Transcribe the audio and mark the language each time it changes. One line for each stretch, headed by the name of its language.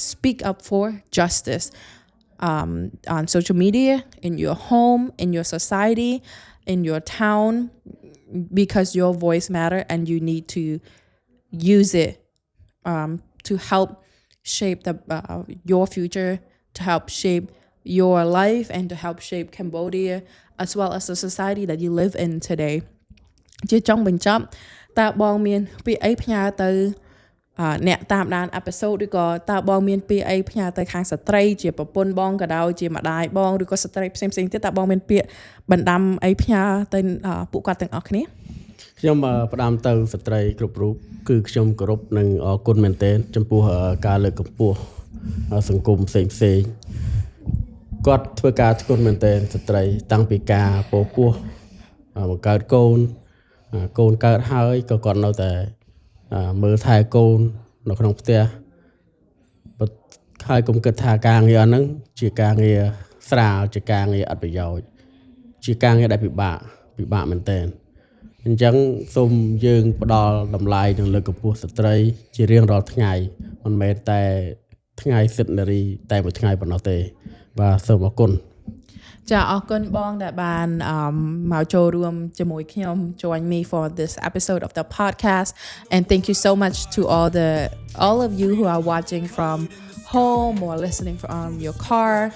English: Speak up for justice on social media, in your home, in your society, in your town, because your voice matter and you need to use it to help shape your future, to help shape your life and to help shape Cambodia as well as the society that you live in today.
Khmer: ជាចុងបញ្ចប់តើបងមានពាក្យអីផ្ញើទៅអ្នកតាមដាន episode ឬក៏តើបងមានពាក្យអីផ្ញើទៅខាងស្ត្រីជាប្រពន្ធបងក៏ដោយជាម្ដាយបងឬក៏ស្ត្រីផ្សេងៗទៀតតើបងមានពាក្យបណ្ដាំអីផ្ញើទៅពួកគាត់ទាំងអស់គ្នា ខ្ញុំផ្ដាំទៅស្ត្រីគ្រប់រូបគឺខ្ញុំគោរពនិងអរគុណមែនទែនចំពោះការលើកកម្ពស់សង្គមផ្សេងគាត់ធ្វើការធ្ងន់មែនទែនស្ត្រីតាំងពីការពោពោះបង្កើតកូនកើតហើយក៏គាត់នៅតែមើលថែកូននៅក្នុងផ្ទះ ហើយកុំគិតថាការងារហ្នឹងជាការងារស្រាលជាការងារអត់ប្រយោជន៍ជាការងារដែលពិបាកមែនទែនអញ្ចឹងសូមយើងផ្ដល់តម្លៃនិងលើកកម្ពស់ស្ត្រីជារៀងរាល់ថ្ងៃមិនមែនតែថ្ងៃសិទ្ធិនារីតែមួយថ្ងៃប៉ុណ្ណោះទេបាទសូមអរគុណ ចាអរគុណបងដែលបានមកចូលរួមជាមួយខ្ញុំ
English: join me for this episode of the podcast and thank you so much to all of you who are watching from home or listening from your car.